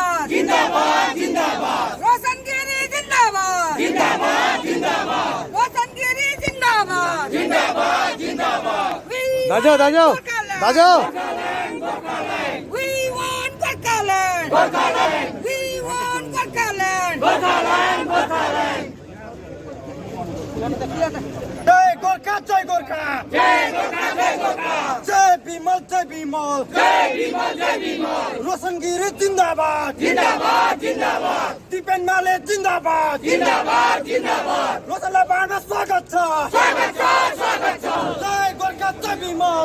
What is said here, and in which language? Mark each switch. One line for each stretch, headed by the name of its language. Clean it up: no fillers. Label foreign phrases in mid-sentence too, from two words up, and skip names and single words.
Nepali: जिंदाबाद जिंदाबाद रोशनगिरी जिंदाबाद जिंदाबाद जिंदाबाद रोशनगिरी जिंदाबाद जिंदाबाद जिंदाबाद दाजो दाजो दाजो
English: We want Gorkhaland. Gorkhaland We want Gorkhaland. Gorkhaland Gorkhaland
Nepali: जय गोरखा जय गोरखा जय गोरखा जय गोरखा जय बिमल जय बिमल जय विमल जय विमल रोशनगिरी जिंदाबाद जिंदाबाद जिंदाबाद दीपेन माले जिंदाबाद जिंदाबाद जिंदाबाद रोशनलाई बाँड्न स्वागत छ स्वागत छ स्वागत छ जय गोरखा जय बिमल